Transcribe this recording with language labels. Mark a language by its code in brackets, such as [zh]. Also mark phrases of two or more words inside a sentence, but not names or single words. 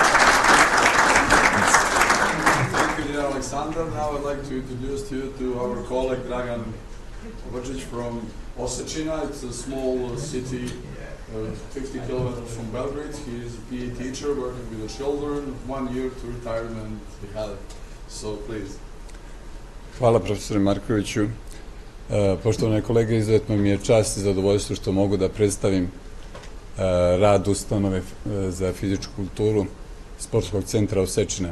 [en] Thank you, dear Alexander. Now I'd like to introduce you to our colleague Dragan Vrčić from Osečina. It's a small city 50 kilometers from Belgrade. He is a PE teacher working with the children. 1 year to retirement he had. So please. [sr] Hvala profesore Markoviću. Poštovane kolege, izuzetno mi je čast i zadovoljstvo što mogu da predstavim rad ustanove za fizičku kulturu Sportskog centra Osečine.